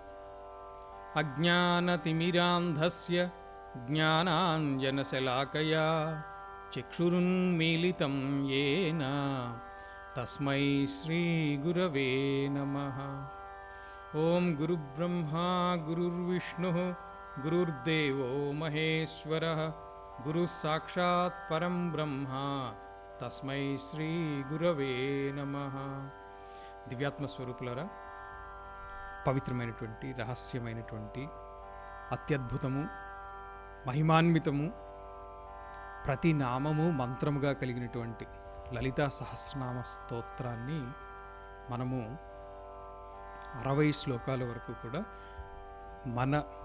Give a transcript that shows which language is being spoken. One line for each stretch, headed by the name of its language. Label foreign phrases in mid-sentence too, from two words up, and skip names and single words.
Sanskrit: अज्ञानतिमिरान्धस्य ज्ञानाञ्जनशलाकया चक्षुरुन्मीलितं येन तस्मै श्रीगुरवे नमः। ओं गुरुब्रह्मा गुरुर्विष्णुः गुरुर्देवो महेश्वरः गुरुसाक्षात् परं ब्रह्म तस्मै श्रीगुरवे नमः।
Telugu: దివ్యాత్మస్వరూపులారా, పవిత్రమైనటువంటి రహస్యమైనటువంటి అత్యద్భుతము మహిమాన్వితము ప్రతి నామము మంత్రముగా కలిగినటువంటి లలితా సహస్రనామ స్తోత్రాన్ని మనము 60 శ్లోకాల వరకు కూడా మన